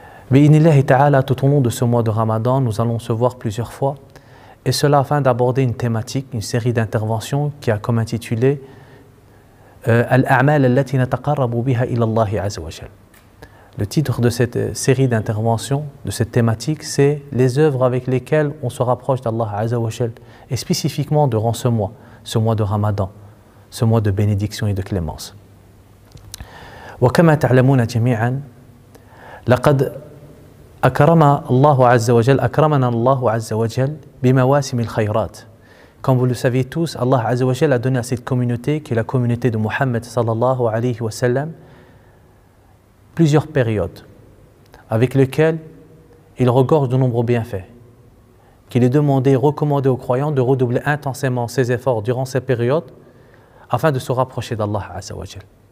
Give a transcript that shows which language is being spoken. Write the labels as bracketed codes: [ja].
[fr] Bi'inillahi ta'ala, tout au long de ce mois de Ramadan, nous allons se voir plusieurs fois, et cela afin d'aborder une thématique, une série d'interventions qui a comme intitulé [ar] Al-a'mal allati nataqarrabu biha ila Allah Azza wa Jal. [fr] Le titre de cette série d'interventions, de cette thématique, c'est les œuvres avec lesquelles on se rapproche d'Allah Azza wa Jal, et spécifiquement durant ce mois de Ramadan. Ce mois de bénédiction et de clémence. [ar] وكما تعلمون جميعا لقد أكرمنا الله عز وجل بمواسم الخيرات. [fr] Comme vous le savez tous, Allah Azza wa Jal a donné à cette communauté, qui est la communauté de Muhammad sallallahu alayhi wa sallam, plusieurs périodes avec lesquelles il regorge de nombreux bienfaits. Qu'il est demandé et recommandé aux croyants de redoubler intensément ses efforts durant ces périodes afin de se rapprocher d'Allah Azza wa Jal.